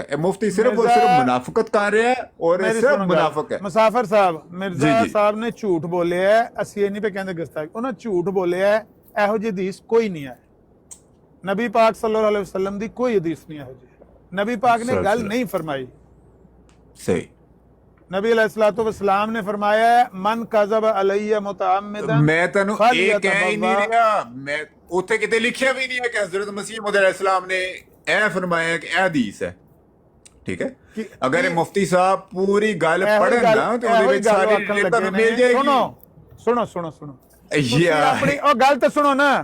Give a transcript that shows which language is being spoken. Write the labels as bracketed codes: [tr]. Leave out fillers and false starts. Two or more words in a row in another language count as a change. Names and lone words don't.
[pa] ਇਹ ਮੁਫਤੀ ਸਿਰਫ ਔਰ ਸਿਰਫ ਮੁਨਾਫਕਤ ਕਰ ਰਿਹਾ ਹੈ ਔਰ ਇਹ ਸਿਰਫ ਮੁਨਾਫਕ ਹੈ। ਮੁਸਾਫਰ ਸਾਹਿਬ ਮਿਰਜ਼ਾ ਸਾਹਿਬ ਨੇ ਝੂਠ ਬੋਲਿਆ ਹੈ। ਅਸੀਂ ਇਹ ਨਹੀਂ ਪੇ ਕਹਿੰਦੇ ਗੁਸਤਾਖੀ, ਉਹਨਾਂ ਝੂਠ ਬੋਲਿਆ ਹੈ। ਇਹੋ ਜਿਹੀ ਹਦੀਸ ਕੋਈ ਨਹੀਂ ਹੈ। ਨਬੀ ਪਾਕ [ar] صلى الله عليه وسلم [pa] ਦੀ ਕੋਈ ਹਦੀਸ ਨਹੀਂ ਇਹੋ ਜਿਹੀ। ਨਬੀ ਪਾਕ ਨੇ ਗੱਲ ਨਹੀਂ ਫਰਮਾਈ। ਸਹੀ नबी [ar] عليه الصلاة والسلام [pa] ने फरमाया [ar] من كذب علي متعمدا. [pa] मैं तनु ਇਹ ਕਹਿ ਹੀ ਨਹੀਂ ਰਿਹਾ। ਮੈਂ ਉੱਥੇ ਕਿਤੇ ਲਿਖਿਆ ਵੀ ਨਹੀਂ ਹੈ ਕਿ ਹਜ਼ਰਤ ਮਸੀਹ ਮੌਦ ਅਲੈਹਿਸਸਲਾਮ ਨੇ ਇਹ ਫਰਮਾਇਆ ਕਿ ਇਹ ਹਦੀਸ ਹੈ ਠੀਕ ਹੈ। ਅਗਰ ਇਹ ਮੁਫਤੀ ਸਾਹਿਬ ਪੂਰੀ ਗੱਲ ਪੜ੍ਹਨ ਨਾ ਤੇ ਉਹਦੇ ਵਿੱਚ ਸਾਰੀ ਡਿਟੇਲ ਤੁਹਾਨੂੰ ਮਿਲ ਜਾਏਗੀ। ਸੁਣੋ ਆਪਣੀ ਉਹ ਗੱਲ ਤਾਂ ਸੁਣੋ ਨਾ।